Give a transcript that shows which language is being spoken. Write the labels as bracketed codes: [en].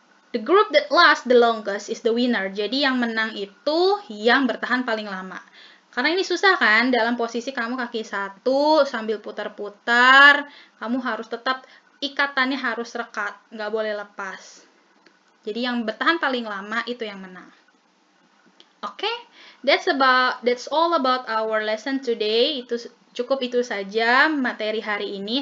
[en] The group that lasts the longest is the winner. [id] Jadi yang menang itu yang bertahan paling lama. Karena ini susah kan, dalam posisi kamu kaki satu sambil putar-putar, kamu harus tetap, ikatannya harus rekat, nggak boleh lepas. Jadi yang bertahan paling lama itu yang menang. [en] Oke, that's all about our lesson today. [id] Cukup itu saja materi hari ini.